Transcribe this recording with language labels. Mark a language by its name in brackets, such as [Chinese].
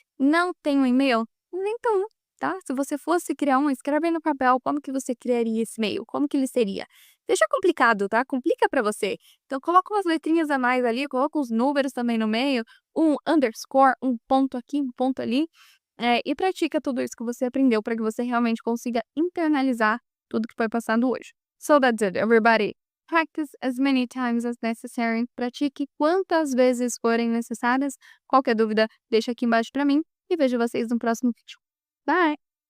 [Portuguese] Não tem um e-mail? Então, tá? Se você fosse criar um, escreve aí no papel como que você criaria esse e-mail, como que ele seria. Deixa complicado, tá? Complica pra você. Então, coloca umas letrinhas a mais ali, coloca os números também no meio, um underscore, um ponto aqui, um ponto ali, e pratica tudo isso que você aprendeu para que você realmente consiga internalizar tudo que foi passado hoje. [English] So that's it, everybody. Practice as many times as necessary. [Portuguese] Pratique quantas vezes forem necessárias. Qualquer dúvida, deixa aqui embaixo para mim e vejo vocês no próximo vídeo. Bye!